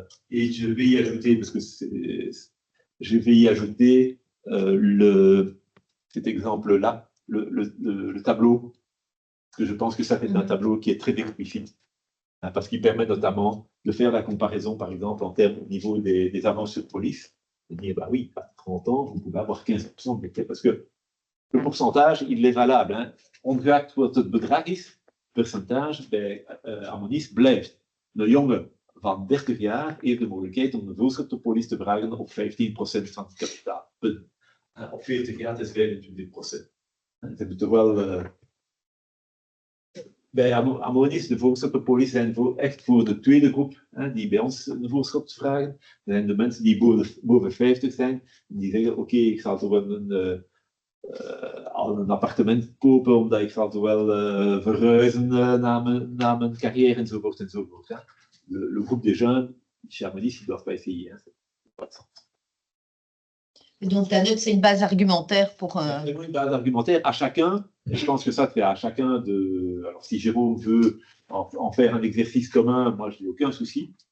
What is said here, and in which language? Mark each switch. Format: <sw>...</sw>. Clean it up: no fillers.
<fr>Et je vais y ajouter, parce que je vais y ajouter cet exemple-là, le tableau, parce que je pense que ça fait un tableau qui est très explicite, parce qu'il permet notamment de faire la comparaison, par exemple, en termes au niveau des avances sur police, de dire, bah oui, à 30 ans, vous pouvez avoir 15% de BTP, parce que le pourcentage, il est valable.</fr> <nl>Ongeacht wat het bedrag is, percentage bij Amonis blijft. De jongen van 30 jaar heeft de mogelijkheid om de voorschot de police te vragen op 15% van het kapitaal. Op 40 jaar is 25%. Ze hebben toch wel... bij Amonis, de voorschot de police zijn echt voor de tweede groep, die bij ons een voorschot vragen. Dat zijn de mensen die boven 50 zijn, die zeggen, oké, ik zal toch wel een appartement kopen, omdat ik zal toch wel verhuizen na mijn carrière enzovoort enzovoort.</nl> <fr>Le groupe des jeunes, chez Amonis, ils ne doivent pas essayer. Pas de sens. Et donc la note, c'est une base argumentaire pour... Vraiment une base argumentaire à chacun. Et je pense que ça, c'est à chacun de... Alors, si Jérôme veut en faire un exercice commun, moi, je n'ai aucun souci.</fr>